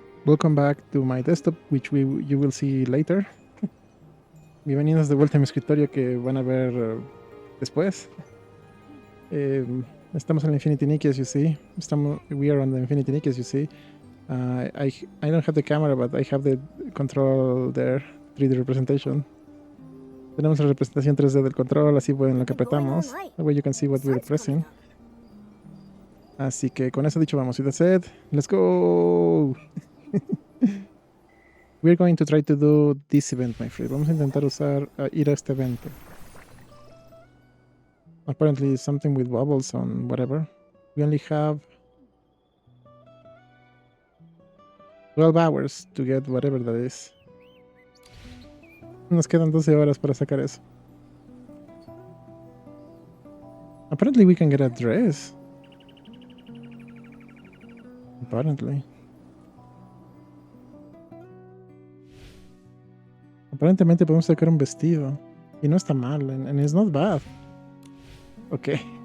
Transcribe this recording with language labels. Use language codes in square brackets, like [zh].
[en] Welcome back to my desktop, which you will see later. [es] Bienvenidos de vuelta a mi escritorio que van a ver después. Estamos en el Infinity Nikki, [en] as you see. We are on the Infinity Nikki, as you see. I don't have the camera, but I have the control there, 3D representation. [es] Tenemos la representación 3D del control, así pueden lo que apretamos. [en] That way you can see what we're pressing. [es] Así que con eso dicho, vamos. [en] With that said, let's go! We're going to try to do this event, my friend. [es] Vamos a intentar ir a este evento. [en] Apparently something with bubbles on whatever. We only have 12 hours to get whatever that is. [es] Nos quedan 12 horas para sacar eso. [en] Apparently we can get a dress. Apparently. [es] Aparentemente podemos sacar un vestido. Y no está mal. [en] And it's not bad. Okay.